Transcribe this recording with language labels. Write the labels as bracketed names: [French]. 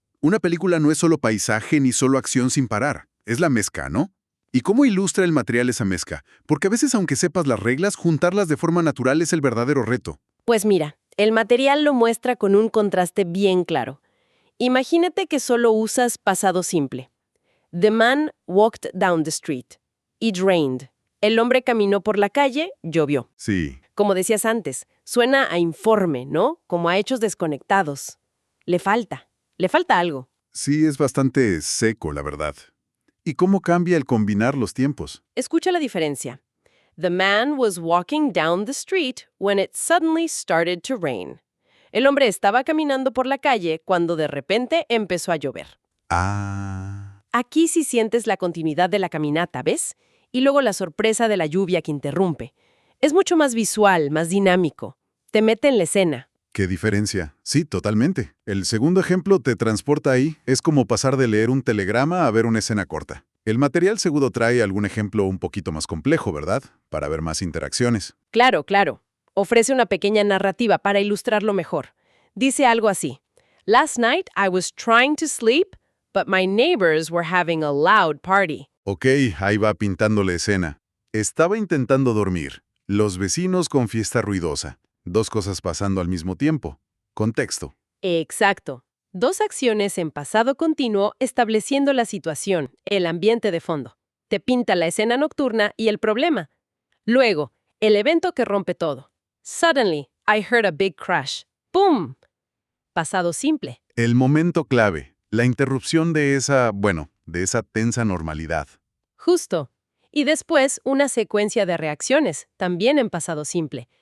[Spanish] Una película no es solo paisaje ni solo acción sin parar. Es la mezcla, ¿no? ¿Y cómo ilustra el material esa mezcla? Porque a veces, aunque sepas las reglas, juntarlas de forma natural es el verdadero reto. Pues mira, el material lo muestra con un contraste bien claro. Imagínate que solo usas pasado simple. [English] The man walked down the street. It rained. [Spanish] El hombre caminó por la calle, llovió. Sí. Como decías antes, suena a informe, ¿no? Como a hechos desconectados. Le falta algo. Sí, es bastante seco, la verdad. ¿Y cómo cambia el combinar los tiempos? Escucha la diferencia. [English] The man was walking down the street when it suddenly started to rain. [Spanish] El hombre estaba caminando por la calle cuando de repente empezó a llover. Ah, Aquí sí sientes la continuidad de la caminata, ¿ves? Y luego la sorpresa de la lluvia que interrumpe. Es mucho más visual, más dinámico. Te mete en la escena. qué diferencia. Sí, totalmente. El segundo ejemplo te transporta ahí. Es como pasar de leer un telegrama a ver una escena corta. El material seguro trae algún ejemplo un poquito más complejo, ¿verdad? Para ver más interacciones. Claro, claro. Ofrece una pequeña narrativa para ilustrarlo mejor. Dice algo así. [English] Last night I was trying to sleep, but my neighbors were having a loud party. [Spanish] Ok, ahí va pintando la escena. Estaba intentando dormir. Los vecinos con fiesta ruidosa. Dos cosas pasando al mismo tiempo. Contexto. Exacto. Dos acciones en pasado continuo estableciendo la situación, el ambiente de fondo. Te pinta la escena nocturna y el problema. Luego, el evento que rompe todo. [English] Suddenly, I heard a big crash. [Spanish] ¡Pum! Pasado simple. El momento clave. La interrupción de de esa tensa normalidad. Justo. Y después, una secuencia de reacciones, también en pasado simple.